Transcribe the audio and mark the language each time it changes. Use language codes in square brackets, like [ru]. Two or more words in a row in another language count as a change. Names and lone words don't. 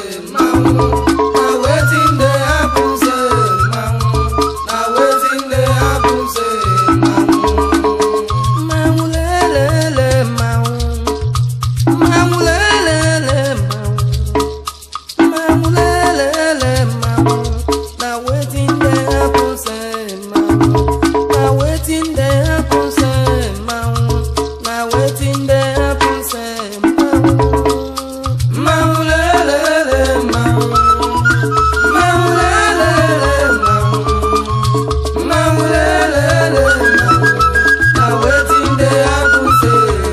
[pcm] Mmanwụ, na wetin dey happen say, mmanwụ, na wetin dey happen say, [ig] mmanwụ. Mmanwụ lelele mmanwụ. Mmanwụ lelele mmanwụ. Mmanwụ lelele mmanwụ. [pcm] Na wetin dey happen say, Na wetin dey happen, say, mmanwụ? Na wetin dey happen, say, [ig] mmanwụ? Mmanwụ, lelele, mmanwụ. Mmanwụ, lelele, mmanwụ. Mmanwụ, lelele, mmanwụ. [pcm] Na wetin dey happen, say,